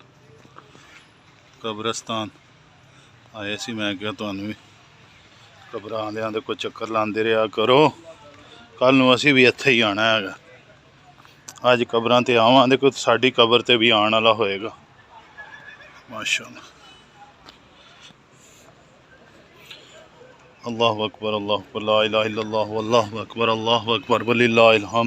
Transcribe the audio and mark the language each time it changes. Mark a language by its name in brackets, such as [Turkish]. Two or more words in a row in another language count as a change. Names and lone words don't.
[Punjabi] قبرستان آئے سی، میں کیا تہانوں بھی قبر آندیاں دے کوئی چکر لاندے رہا کرو. کل نوں اسیں بھی ایتھے ہی آنا ہے۔ اج قبراں تے آواں گے کوئی ساڈی قبر تے بھی آنے والا ہوئے گا. [Arabic] माशाअल्लाह। الله أكبر، الله أكبر، لا إله إلا الله، والله أكبر ولله الحمد.